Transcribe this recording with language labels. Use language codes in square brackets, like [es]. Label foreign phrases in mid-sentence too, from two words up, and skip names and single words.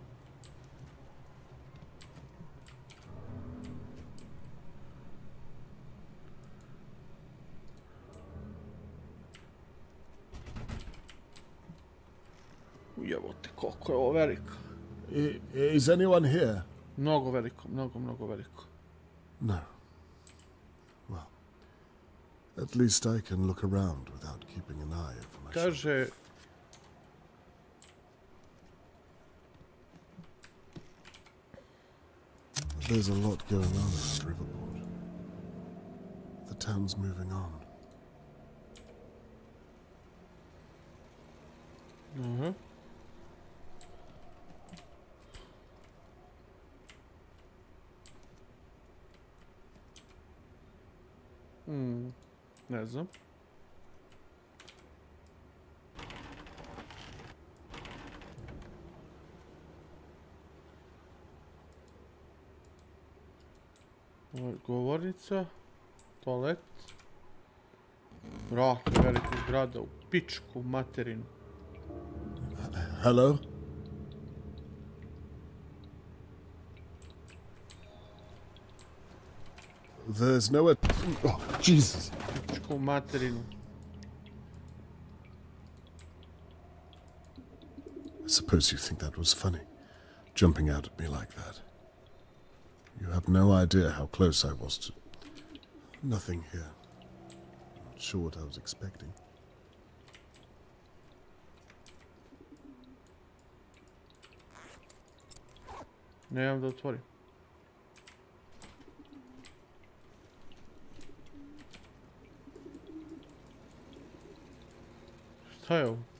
[sr] Ujebote, koliko je ovo veliko. [en] Is anyone here? [sr] Mnogo veliko, mnogo veliko. [en] No. Well, at least I can look around without keeping an eye over my shoulder. [sr] Kaže... [en] There's a lot going on around Riverport. The town's moving on. [sr] Ne znam. Ovo je govornica, toalet, vrat velikog grada u pičku materinu. [en] Hello? There's no... Oh, Jesus! [sr] Pičku materinu. [en] I suppose you think that was funny, jumping out at me like that. You have no idea how close I was to... Nothing here. I'm not sure what I was expecting. [sr] Nemam da otvorim. Šta je ovo?